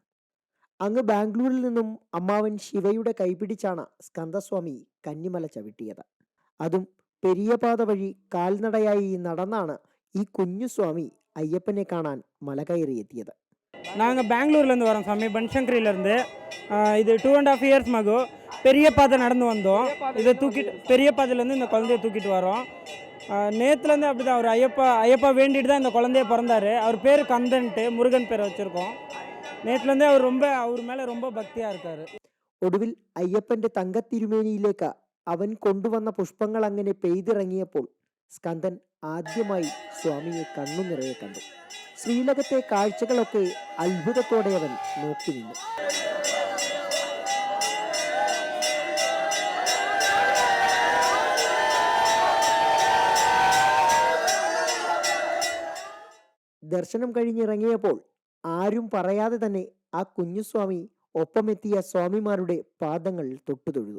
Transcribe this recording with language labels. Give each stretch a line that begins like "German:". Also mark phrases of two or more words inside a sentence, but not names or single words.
Malayalam: അങ്ങ് ബാംഗ്ലൂരിൽ നിന്നും അമ്മാവൻ ശിവയുടെ കൈപിടിച്ചാണ് സ്കന്ദസ്വാമി കന്നിമല ചവിട്ടിയത്. അതും പെരിയപാത വഴി കാൽനടയായി നടന്നാണ് ഈ കുഞ്ഞുസ്വാമി അയ്യപ്പനെ കാണാൻ മല കയറിയെത്തിയത്.
Tamil: நாங்கள் பெங்களூர்லேருந்து வரோம் சாமி, பன்சங்கரியிலேருந்து. இது 2.5 இயர்ஸ் மகு பெரிய பாதை நடந்து வந்தோம். இதை தூக்கிட்டு பெரிய பாதையிலேருந்து இந்த குழந்தைய தூக்கிட்டு வரோம். நேற்றுலேருந்து அப்படி தான் அவர் ஐயப்பா வேண்டிட்டு தான் இந்த குழந்தைய பிறந்தார். அவர் பேர் கந்தன்ட்டு, முருகன் பேரை வச்சுருக்கோம். நேற்றுலேருந்தே அவர் மேலே ரொம்ப பக்தியாக இருக்கார்.
Malayalam: ഒടുവിൽ അയ്യപ്പന്റെ തങ്കത്തിരുമേനിയിലേക്ക് അവൻ കൊണ്ടുവന്ന പുഷ്പങ്ങൾ അങ്ങനെ പെയ്തിറങ്ങിയപ്പോൾ സ്കന്ദൻ ആദ്യമായി സ്വാമിയെ കണ്ണു നിറയെ കണ്ടു. ശ്രീലകത്തെ കാഴ്ചകളൊക്കെ അത്ഭുതത്തോടെ അവൻ നോക്കി നിന്നു. ദർശനം കഴിഞ്ഞിറങ്ങിയപ്പോൾ ആരും പറയാതെ തന്നെ ആ കുഞ്ഞുസ്വാമി ഒപ്പമെത്തിയ സ്വാമിമാരുടെ പാദങ്ങൾ തൊട്ടുതൊഴുതു.